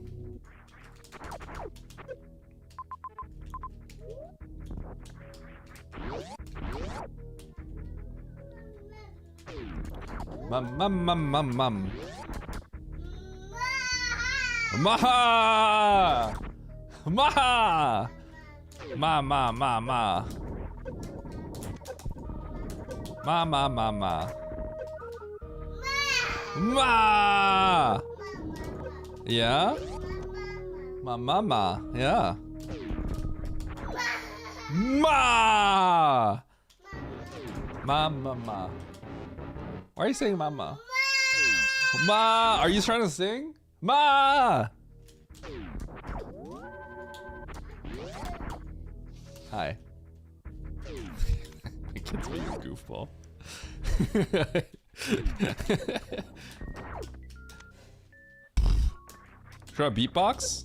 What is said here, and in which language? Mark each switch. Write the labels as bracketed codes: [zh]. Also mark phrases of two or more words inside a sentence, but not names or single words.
[en] Mum. Maha! Maha! Ma. Ma, ma, ma, ma. Ma! Yeah? Ma, ma, ma. Yeah. Ma! Ma, ma, ma. Why are you saying mama? Ma! Are you trying to sing? Ma! Hi. My kid's being a goofball. Try a beatbox?